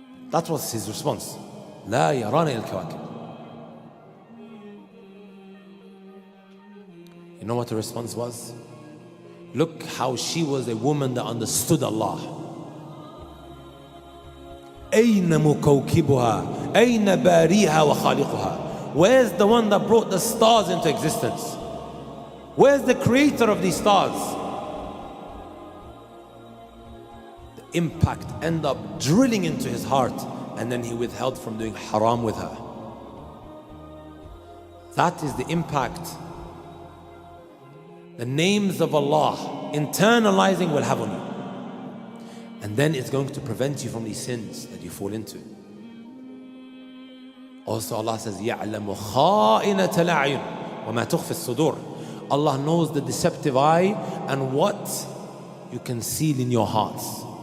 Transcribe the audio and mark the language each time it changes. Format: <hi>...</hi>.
<en>That was his response.</en> <ar>La yarana ila al-kawakib.</ar> <en>You know what the response was? Look how she was a woman that understood Allah.</en> <ar>أين مكوكبها أين باريها وخالقها.</ar> <en>Where's the one that brought the stars into existence? Where's the creator of these stars? The impact ended up drilling into his heart, and then he withheld from doing haram with her. That is the impact the names of Allah internalizing will have on you. And then it's going to prevent you from these sins that you fall into. Also Allah says,</en> <ar>يَعْلَمُ خَائِنَةَ الْأَعْيُنِ وَمَا تُخْفِي الصُّدُورِ.</ar> <en>Allah knows the deceptive eye and what you conceal in your hearts.</en>